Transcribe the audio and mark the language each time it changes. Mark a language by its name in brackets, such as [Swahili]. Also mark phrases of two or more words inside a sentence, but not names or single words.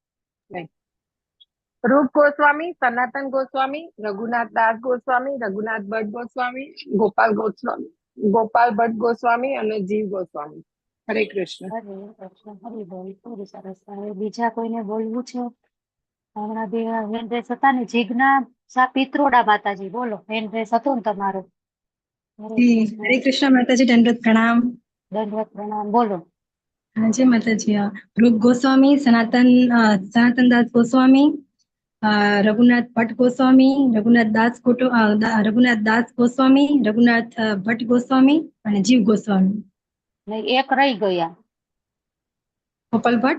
[Gujarati] રૂપ ગોસ્વામી, સનાતન ગોસ્વામી, રઘુનાથ દાસ ગોસ્વામી, રઘુનાથ ભટ્ટ ગોસ્વામી, ગોપાલ ભટ્ટ ગોસ્વામી અને જીવ ગોસ્વામી. હરે કૃષ્ણ. હરે કૃષ્ણ. હરિબોલ. ખૂબ સરસ. હવે બીજા કોઈને બોલવું છે? હમણાં બે હેન્ડ રેઝ હતા ને. જિજ્ઞાસા પિત્રોડા માતાજી બોલો. હેન્ડ રેઝ હતો ને તમારો? હરે जी, કૃષ્ણ. [Hindi] हरे कृष्ण माता जी, दंडवत प्रणाम. दंडवत प्रणाम बोलो. [Gujarati] જય માતાજી. રૂપ ગોસ્વામી, સનાતન દાસ ગોસ્વામી, રઘુનાથ ભટ્ટ ગોસ્વામી, રઘુનાથ દાસ ગોસ્વામી, રઘુનાથ ભટ્ટ ગોસ્વામી અને જીવ ગોસ્વામી. નહીં, એક રહી ગયા. ગોપાલ ભટ્ટ